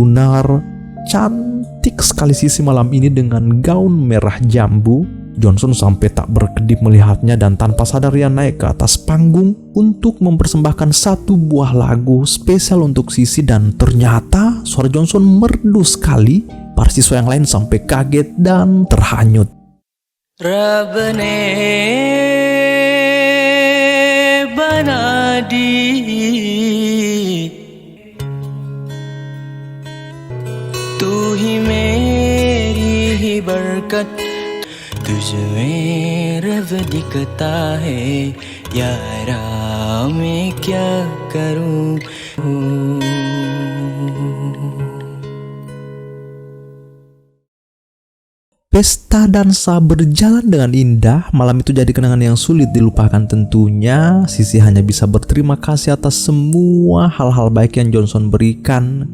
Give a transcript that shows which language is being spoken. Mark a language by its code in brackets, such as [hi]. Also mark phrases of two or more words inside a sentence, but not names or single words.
[id] Cantik sekali Sisi malam ini dengan gaun merah jambu. Johnson sampai tak berkedip melihatnya, dan tanpa sadar ia naik ke atas panggung untuk mempersembahkan satu buah lagu spesial untuk Sisi. Dan ternyata suara Johnson merdu sekali. Para siswa yang lain sampai kaget dan terhanyut. [hi] रब ने बना दी तू ही मेरी ही बरकत तुझमें रब दिखता है यारा मैं क्या करूं [id] Pesta dansa berjalan dengan indah. Malam itu jadi kenangan yang sulit dilupakan tentunya. Sisi hanya bisa berterima kasih atas semua hal-hal baik yang Johnson berikan.